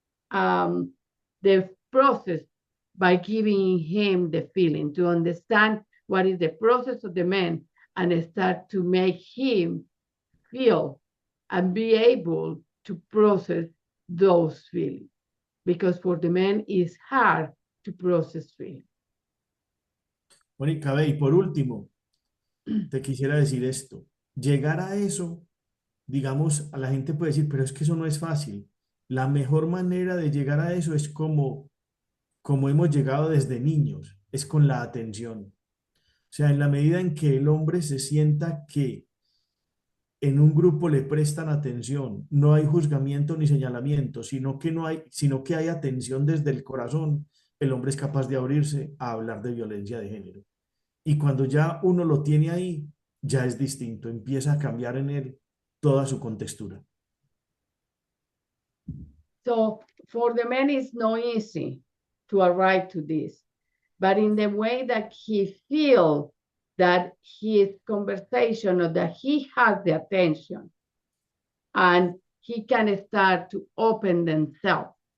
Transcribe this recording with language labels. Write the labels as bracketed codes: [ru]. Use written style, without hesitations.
[en] the process by giving him the feeling, to understand what is the process of the man and start to make him feel and be able to process those feelings. Because for the man, it's hard to process feelings. [es] Mónica, ve, y por último, te quisiera decir esto. Llegar a eso, digamos, a la gente puede decir, pero es que eso no es fácil. La mejor manera de llegar a eso es como hemos llegado desde niños, es con la atención. O sea, en la medida en que el hombre se sienta que en un grupo le prestan atención, no hay juzgamiento ni señalamiento, sino que hay atención desde el corazón, el hombre es capaz de abrirse a hablar de violencia de género. Y cuando ya uno lo tiene ahí, ya es distinto, empieza a cambiar en él toda su contextura. [en] So for the man, it's not easy to arrive to this, but in the way that he feels that his conversation or that he has the attention and he can start to open themselves